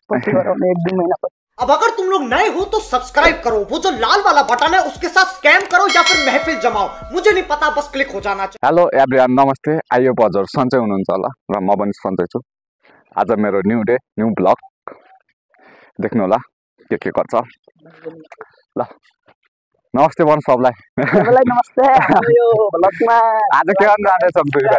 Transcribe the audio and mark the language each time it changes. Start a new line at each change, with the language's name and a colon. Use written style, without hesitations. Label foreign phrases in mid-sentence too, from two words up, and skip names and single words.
Nepali: पछि गराउने 1-2 महीना पछि।
Hindi: अब अगर तुम लोग नए हो तो सब्सक्राइब करो, वो जो लाल वाला बटन है उसके साथ स्कैम करो या फिर महफिल जमाओ, मुझे नहीं पता, बस क्लिक हो जाना चाहिए।
English: hello everyone, नमस्ते।
Nepali: आइयो हजुर सन्चै हुनुहुन्छ होला र म पनि सन्चै छु। आज मेरो
English: new day new vlog
Nepali: देख्नु होला के गर्छ ल। नमस्ते भन्नु सबलाई। सबैलाई नमस्ते। यो ब्लगमा आज के गर्न जाँदैछौँ दुई भाइ?